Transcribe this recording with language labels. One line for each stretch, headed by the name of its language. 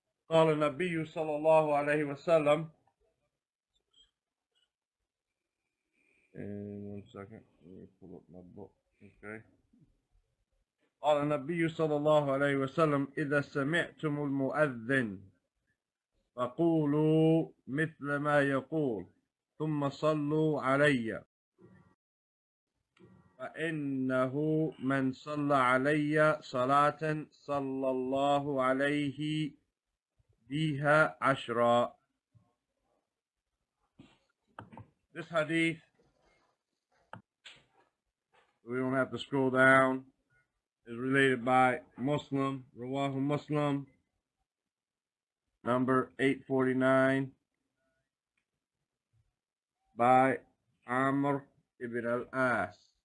Arabic: قال النبي صلى الله عليه وسلم.
English: And 1 second, let me pull up my book. Okay.
Arabic: قال النبي صلى الله عليه وسلم إذا سمعتم المؤذن فقولوا مثل ما يقول ثم صلوا علي فإنه من صلى علي صلاة صلى الله عليه بها 10.
English: This hadith, we don't have to scroll down, is related by Muslim, Rawahu Muslim, number 849, by Amr ibn al-As.